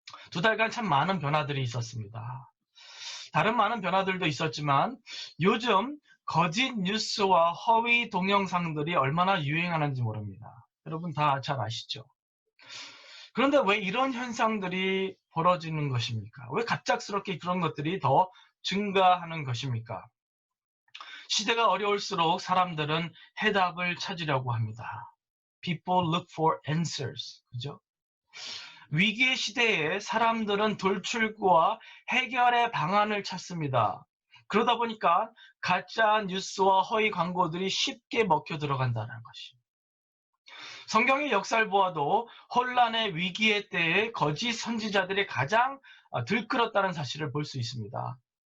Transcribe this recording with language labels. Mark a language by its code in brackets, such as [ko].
[ko] 2달간 참 많은 변화들이 있었습니다. 다른 많은 변화들도 있었지만 요즘 거짓 뉴스와 허위 동영상들이 얼마나 유행하는지 모릅니다. 여러분 다 잘 아시죠? 그런데 왜 이런 현상들이 벌어지는 것입니까? 왜 갑작스럽게 그런 것들이 더 증가하는 것입니까? 시대가 어려울수록 사람들은 해답을 찾으려고 합니다. [en] People look for answers. [ko] 그죠? 위기의 시대에 사람들은 돌출구와 해결의 방안을 찾습니다. 그러다 보니까 가짜 뉴스와 허위 광고들이 쉽게 먹혀 들어간다는 것입니다. 성경의 역사를 보아도 혼란의 위기의 때에 거짓 선지자들이 가장 들끓었다는 사실을 볼 수 있습니다.